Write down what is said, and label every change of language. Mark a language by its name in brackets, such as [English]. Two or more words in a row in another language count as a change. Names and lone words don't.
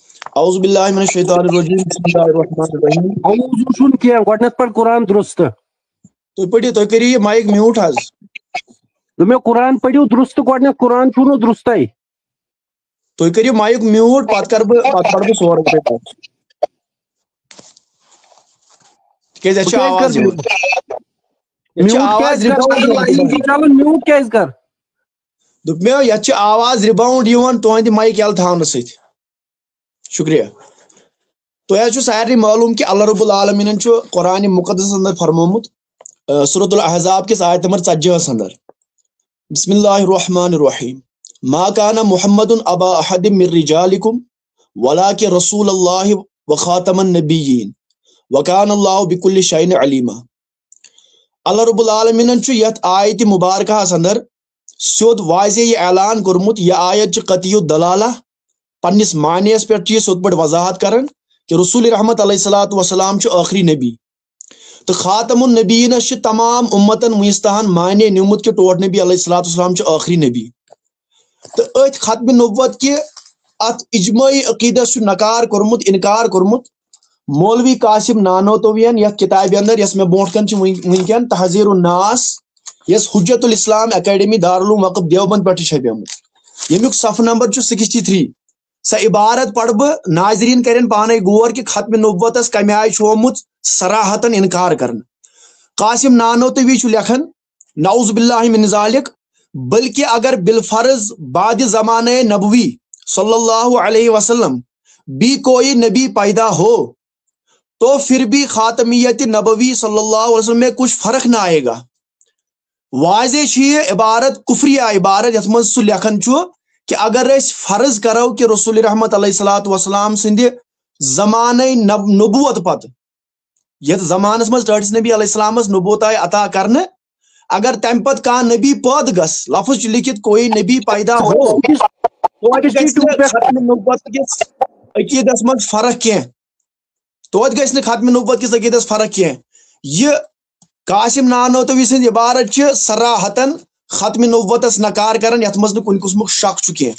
[Arabic] اعوذ باللہ من الشیطان الرجیم بسم اللہ الرحمن الرحیم. [Kashmiri] اعوذ چھن کیا گۄڈنیتھ پڑھ قرآن درست. تُہۍ پٔرِو تُہۍ کٔرِو یہِ [English] mic mute [Kashmiri] حظ. مےٚ قرآن پٔرِو درست گۄڈنیتھ قرآن چھُو نہٕ درستے. تُہۍ کٔرِو [English] mic mute [Kashmiri] پتہٕ پڑٕ بہٕ سورُے تۄہہِ پتہٕ. تِکیٛازِ اَسہِ چھِ آواز یِوان. ییٚتہِ چھِ آواز [English] rebound mute [Kashmiri] کیٛازِ کر؟ دوٚپ مےٚ یتھ چھِ آواز رِباوُنٛڈ یِوان تُہنٛدِ مایِک یلہٕ تھاونہٕ سۭتۍ. شُکریہ. تۄہہِ حظ چھُ سارنٕے معلوٗم کہِ اللہ رب العالمیٖنن چھُ قرآنِ مُقدسس انٛدر فرمومُت سورۃ الاحزاب کِس آیت نمبر 40 انٛدر [Arabic] بسم اللہ الرحمن الرحیم ما کان محمد ابا احد من رجالکم ولکن رسول اللہ وخاتم النبیین وکان اللہ بکل شیء علیما. [Kashmiri] اللہ رب العالمیٖنن چھُ یتھ آیتہِ مبارکہس انٛدر سیوٚد واضح یہ اعلان کوٚرمُت. یہِ آیت چھِ قطعی دلالہ پننس معنیَس پٮ۪ٹھ چھِ یہِ سیوٚد پٲٹھۍ وضاحت کران کہ رسول رحمت [Arabic] علیہ الصلوۃ والسلام [Kashmiri] چھُ ٲخری نبی تہٕ خاتم النبیٖنس چھِ تمام اُمتن وُنِستان مانے نیوٗمُت کہ ٹوٹھ نبی [Arabic] علیہ الصلوۃ والسلام [Kashmiri] چھُ ٲخری نبی. تہٕ أتھۍ ختمِ نبوت کہِ اتھ اجمٲعی عقیٖدس چھُ نکار کوٚرمُت انکار کوٚرمُت مولوی قاسم نانوتویَن یتھ کتابہِ انٛدر یۄس مےٚ برونٛٹھ کن چھِ وٕنکیٚن تحذیٖر الناس یۄس حجت الاسلام اکیڈمی دارالعلوم وقف دیوبند پٮ۪ٹھ چھِ چھپیمٕژ ییٚمیُک صفحہ نمبر چھُ 63. سۄ عبارت پڑھ بہٕ ناظریٖن کرن پانے غور کہ ختمِ نبوتس کمہِ آیہِ چھُ آمُت صراحتن انکار کرنہٕ. قاسم نانوتوی چھُ لیکھان [Arabic] نعوذ باللہ من ذالک [Urdu] بلکہ اگر بالفرض بعد زمانۂ نبوی [Arabic] صلی اللہ علیہ وسلم [Urdu] بھی کوئی نبی پیدا ہو تو پھر بھی خاتمیت نبوی [Arabic] صلی اللہ علیہ وسلم [Urdu] میں کچھ فرق نہ آئے گا. [Kashmiri] واضح چھِ یہ عبارت کفریہ عبارت یتھ منٛز سُہ لیکھان چھُ کہ اگر أسۍ فرض کرو کہ رسول رحمت [Arabic] علیہ الصلوۃ والسلام [Kashmiri] سٕنٛدِ زمانۂ نبوت پتہٕ یتھ زمانس منٛز ٹٲٹھس نبی علیہ السلامس نبوت آیہِ عطا کرنہٕ اگر تمہِ پتہٕ کانٛہہ نبی پٲدٕ گژھِ لفظ چھُ لیکھِتھ [Urdu] کوئی نبی پیدا ہو [Kashmiri] توتہِ گژھِ نہٕ ختمِ نبوت کِس عقیٖدس منٛز فرق کینٛہہ. توتہِ گژھِ نہٕ ختمِ نبوت کِس عقیٖدس فرق کینٛہہ. یہِ قاسم نانوتوی سٕنٛز عبارت چھِ صراحتن ختمِ نبوتس نکار کران یتھ منٛز نہٕ کُنہِ قٕسمُک شک چھُ کینٛہہ.